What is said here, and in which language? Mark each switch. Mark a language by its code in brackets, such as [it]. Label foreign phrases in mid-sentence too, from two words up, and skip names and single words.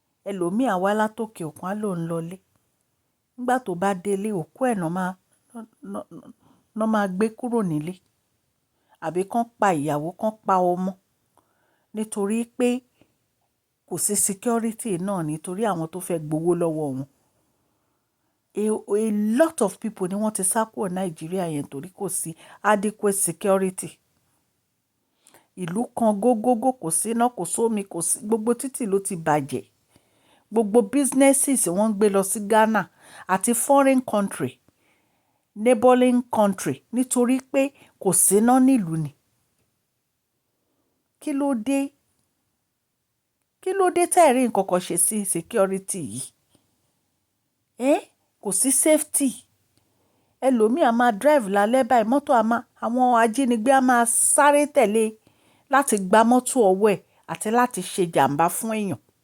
[yo] Ẹlòmíì á wá látòkè òkun, á lóun lọlé. Nígbà tó bá délé, òkú ẹ̀ náà máa, náà, náà, náà máa gbé kúrò nílé. Àbí kán pa ìyàwó, kán pa ọmọ. Nítorí pé kò sí security náà, nítorí àwọn tó fẹ́ gbowó lọ́wọ́ wọn. A, [en] a lot of people [yo] ni wọ́n ti sá kúrò Nàìjíríà yẹn torí kò sí [en] adequate security. [yo] Ìlú kan gógógó, kò sí iná, kò sómi, kò sí, gbogbo títì ló ti bàjẹ́. Gbogbo businesses wọ́n ń gbé lọ sí Ghana àti [en] foreign country, neighboring country, [yo] nítorí pé kò sí iná nílùú ni. Kí ló dé? Kí ló dé tẹ́ ẹ rí nǹkan kan ṣe sí security yìí? Ẹ́, kò sí safety. Ẹlòmíì á máa drive lálẹ́ báyìí, mọ́tò á máa, àwọn ajínigbé á máa sáré tẹ̀lé láti gba mọ́tò ọwọ́ ẹ̀ àti láti ṣe jàǹbá fún èèyàn.